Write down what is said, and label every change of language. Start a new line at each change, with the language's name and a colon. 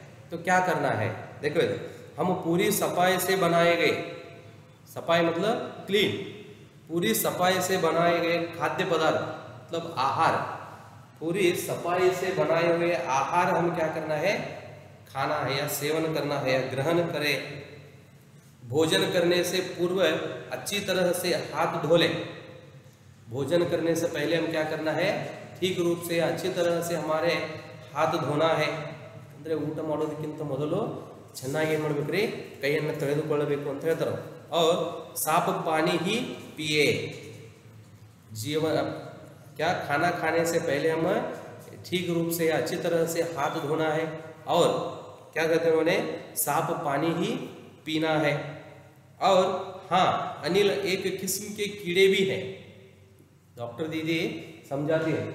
Hindi: तो क्या करना है, देखो हम पूरी सफाई से बनाए गए, सफाई मतलब क्लीन, पूरी सफाई से बनाए गए खाद्य पदार्थ मतलब आहार, पूरी सफाई से बनाए हुए आहार हम क्या करना है, खाना है या सेवन करना है या ग्रहण करें। भोजन करने से पूर्व अच्छी तरह से हाथ धो लें। भोजन करने से पहले हम क्या करना है, ठीक रूप से अच्छी तरह से हमारे हाथ धोना है।
Kannada: ಅಂದರೆ ಊಟ ಮಾಡೋದಕ್ಕಿಂತ ಮೊದಲು ಚೆನ್ನಾಗಿ ಏನು ಮಾಡಬೇಕ್ರಿ, ಕೈಯನ್ನು ತೊಳೆದುಕೊಳ್ಳಬೇಕು ಅಂತ ಹೇಳ್ತಾರೆ।
Hindi: और साफ पानी ही पिए। जीवन क्या, खाना खाने से पहले हम ठीक रूप से अच्छी तरह से हाथ धोना है, और क्या कहते हैं उन्होंने, साफ पानी ही पीना है। और हाँ, अनिल एक किस्म के कीड़े भी हैं, डॉक्टर दीदी समझाती है।